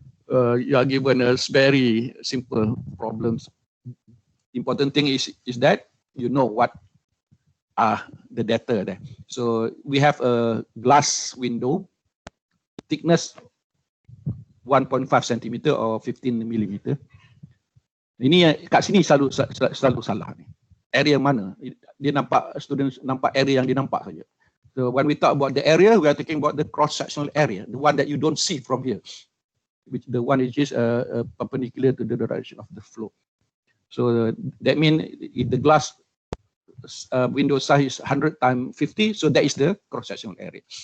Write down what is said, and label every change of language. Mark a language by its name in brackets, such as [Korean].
[English] You are given a very simple problems. Important thing is that you know what are the data there. So we have a glass window, thickness 1.5 cm or 15 mm. [Malay] Ini kat sini selalu salah ni. Area mana? Dia nampak, students nampak area yang dia nampak saja. [English] So when we talk about the area, we are talking about the cross-sectional area, the one that you don't see from here, which the one which is perpendicular to the direction of the flow. So that means if the glass window size is 100 times 50, so that is the cross-sectional area.